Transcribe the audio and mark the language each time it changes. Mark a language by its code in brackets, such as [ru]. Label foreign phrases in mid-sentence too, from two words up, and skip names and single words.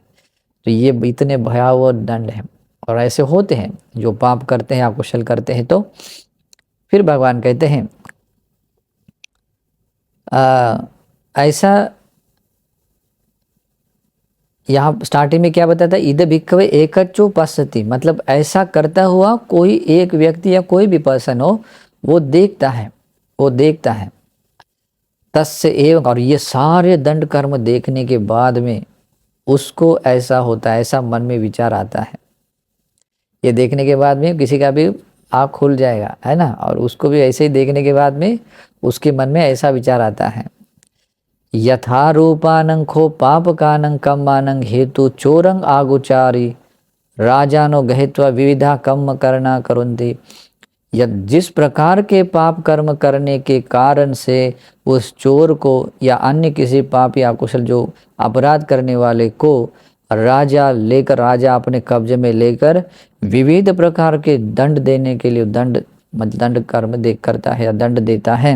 [hi] तो ये इतने भयावह दंड हैं, और ऐसे होते हैं जो पाप करते हैं, अकुशल करते हैं। तो फिर भगवान कहते हैं ऐसा, यहाँ स्टार्टिंग में क्या बताया था, [pi] इद भिक्खवे एकच्चो पश्यति, [hi] मतलब ऐसा करता हुआ कोई एक व्यक्ति या कोई भी पर्सन हो, वो देखता है, वो देखता है। [pi] तस्य एवं, [hi] और ये सारे दंड कर्म देखने के बाद में उसको ऐसा होता है, ऐसा मन में विचार आता है। ये देखने के बाद में किसी का भी आँख खुल जाएगा, है ना, और उसको भी ऐसे ही देखने के बाद में उसके मन में ऐसा विचार आता है, [pi] यथा रूपानं खो पापकानं कम्मानं हेतु चोरंग आगुचारी राजानो गहित्वा विविधा कर्म करना करुंती। [hi] जिस प्रकार के पाप कर्म करने के कारण से उस चोर को या अन्य किसी पाप या कुशल जो अपराध करने वाले को राजा अपने कब्जे में लेकर विविध प्रकार के दंड देने के लिए दंड कर्म देख करता है या दंड देता है।